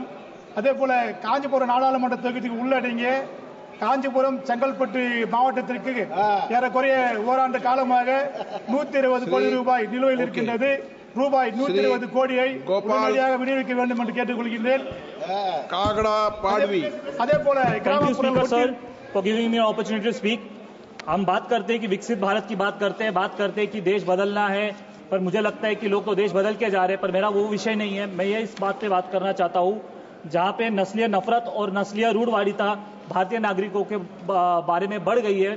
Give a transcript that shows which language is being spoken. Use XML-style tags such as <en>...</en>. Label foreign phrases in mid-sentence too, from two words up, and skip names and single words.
<ta>அதே போல காஞ்சிபுரம் நாடாளுமன்ற தொகுதிக்கு உள்ளடங்கிய காஞ்சிபுரம் செங்கல்பட்டு மாவட்டத்திற்கு ஏறக்குறைய ஓராண்டு காலமாக 120 கோடி ரூபாய் நிலுவையில் இருக்கின்றது. ரூபாய் 120 கோடியை உடனடியாக விடுவிக்க வேண்டும் என்று கேட்டுக்கொள்கின்றேன். அதே போல</ta> <hi>हम बात करते हैं कि विकसित भारत की बात करते हैं कि देश बदलना है, पर मुझे लगता है कि लोग तो देश बदल के जा रहे हैं, पर मेरा वो विषय नहीं है. मैं ये इस बात पे बात करना चाहता हूँ जहाँ पे नस्लीय नफरत और नस्लीय रूढ़वादिता भारतीय नागरिकों के बारे में बढ़ गई है.</hi>